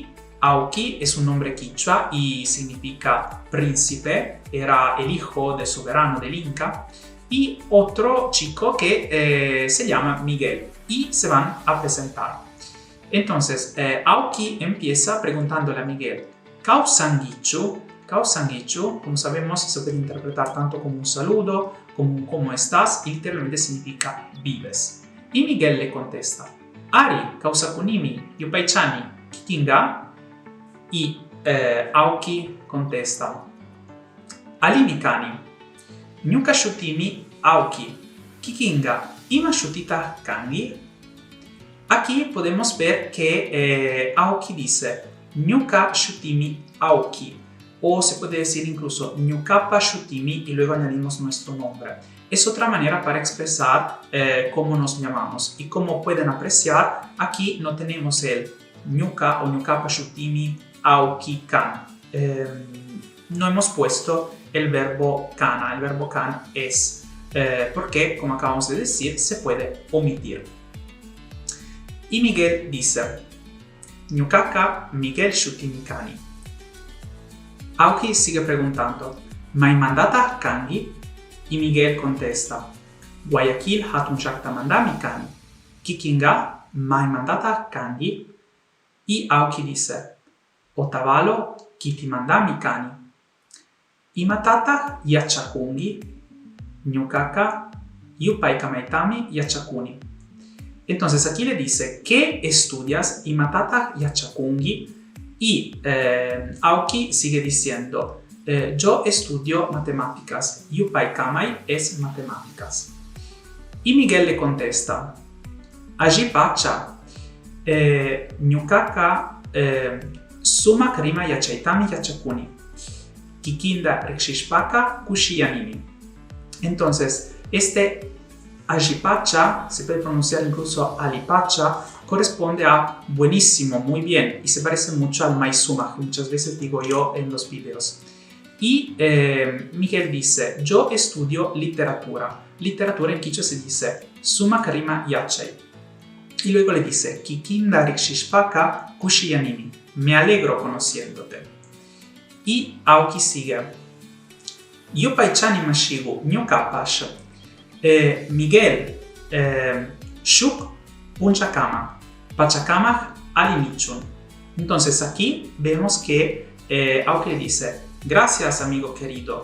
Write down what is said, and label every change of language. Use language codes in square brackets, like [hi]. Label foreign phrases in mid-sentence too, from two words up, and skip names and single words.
[es] Aoki es un nombre quichua y significa príncipe, era el hijo del soberano del Inca, y otro chico que se llama Miguel, y se van a presentar. Entonces, Aoki empieza preguntándole a Miguel, [qu] Kau sangichu, [es] como sabemos, se puede interpretar tanto como un saludo, como un ¿cómo estás? Y literalmente significa vives. Y Miguel le contesta, [qu] Ari, kausakunimi, yupaichani, kikinga. [es] Y Aoki contesta, [qu] Alimikani, Nyuka shutimi Aoki, Kikinga, ima shutita kangi. [es] Aquí podemos ver que Aoki dice [qu] Nyuka shutimi Aoki, [es] o se puede decir incluso [qu] Nyukapa shutimi [es] y luego añadimos nuestro nombre. Es otra manera para expresar cómo nos llamamos. Y como pueden apreciar, aquí no tenemos el Nyuka o [qu] Nyukapa shutimi Aoki kan. [es] No hemos puesto el verbo kana. El verbo kan es porque, como acabamos de decir, se puede omitir. Y Miguel dice [qu] Nyukaka Miguel shutimi kani. [es] Aoki sigue preguntando [qu] Mai mandata kangi? [es] Y Miguel contesta [qu] Guayaquil hatun shakta mandami kani. Kikinga mai mandata kangi. [es] Y Aoki dice Otavalo [qu] kiti mandami kani. Imatata yachakungi. Nyukaka yupaikamaitami yachakuni. [es] Entonces aquí le dice ¿qué estudias? [qu] Imatata yachakungi. [es] Y Aoki sigue diciendo yo estudio matemáticas. Yupaikamai es matemáticas. Y Miguel le contesta [qu] Allí pacha Nyukaka Suma karima yachaitami yachakuni. Kikinda rikshishpaka kushiyanimi. [es] Entonces, este ajipacha, se puede pronunciar incluso alipacha, corresponde a buenísimo, muy bien, y se parece mucho al maizuma, que muchas veces digo yo en los videos. Y Miguel dice, yo estudio literatura. Literatura en quichua se dice [qu] suma karima yachai. [es] Y luego le dice, [qu] Kikinda rikshishpaka kushiyanimi. [es] Me alegro conociéndote. Y Aoki sigue. [qu] Yupaichani mashigu nyukapash. Miguel shuk punchakama. Pachakama alinichun. [es] Entonces aquí vemos que Aoki le dice, gracias amigo querido.